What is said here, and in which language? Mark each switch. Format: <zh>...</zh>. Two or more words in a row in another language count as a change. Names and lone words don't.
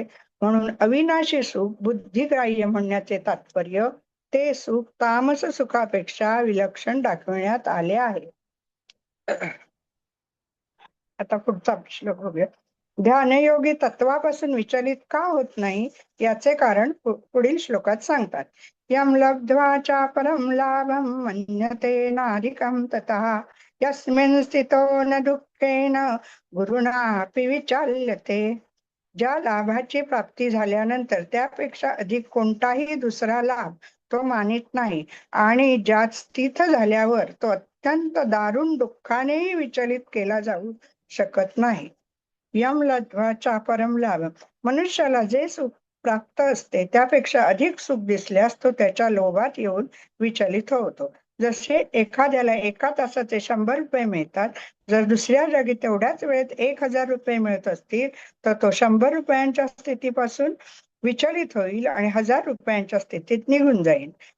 <mr>म्हणून अविनाशी सुख बुद्धिग्राह्य म्हणण्याचे तात्पर्य ते सुख तामस सुखापेक्षा विलक्षण दाखविण्यात आले आहे. आता पुढचा श्लोक बघूया. ध्यानयोगी तत्वापासून विचलित का होत नाही याचे कारण पुढील श्लोकात सांगतात.</mr> <sa>यम लब्ध्वा च परम लाभम मन्यते नाधिकम ततः यस्मिन् स्थितो न दुःखेन गुरुणापि विचाल्यते.</sa> <mr>ज्या लाभाची प्राप्ती झाल्यानंतर त्यापेक्षा अधिक कोणताही दुसरा लाभ तो मानित नाही आणि ज्यात स्थित झाल्यावर तो अत्यंत दारुण दुःखानेही विचलित केला जाऊ शकत नाही.</mr> <sa>यम लब्ध्वा परम लाभ,</sa> <mr>मनुष्याला जे सुख प्राप्त असते त्यापेक्षा अधिक सुख दिसल्यास तो त्याच्या लोभात येऊन विचलित होतो. जसे एखाद्याला एका तासाचे 100 रुपये मिळतात, जर दुसऱ्या जागी तेवढ्याच वेळेत 1000 रुपये मिळत असतील तर तो 100 रुपयांच्या स्थितीपासून विचलित होईल आणि 1000 रुपयांच्या स्थितीत निघून जाईल.</mr>